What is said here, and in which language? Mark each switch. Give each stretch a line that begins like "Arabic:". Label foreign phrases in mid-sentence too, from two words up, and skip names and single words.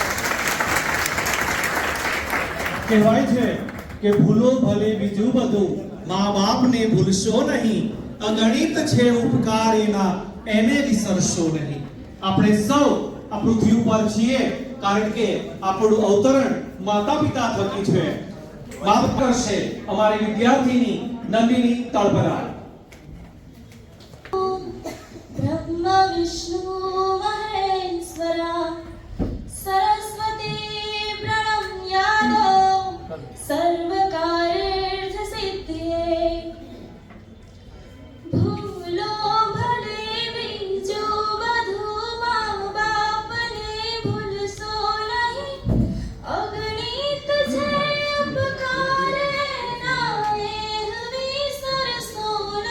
Gujarati: કહેવાય છે કે ભૂલો ભલે બીજું બધું, મા બાપને ભૂલશો નહીં. અગણિત છે ઉપકાર એના, એને વિસરશો નહીં. આપણે સૌ આ પૃથ્વી ઉપર છીએ કારણ કે આપણું અવતરણ માતા પિતા થકી છે. માફ કરશે અમારી વિદ્યાર્થીની નંદિની તળપદા.
Sanskrit: ब्रह्म विष्णु महेश्वरा सरस्वती प्रणम्याद सर्वकार्यार्थ सिद्धिये
Gujarati: ભૂલો ભલે બીજું બધું મા બાપને ભૂલશો નહીં અગણિત છે ઉપકાર એના એને વિસરશો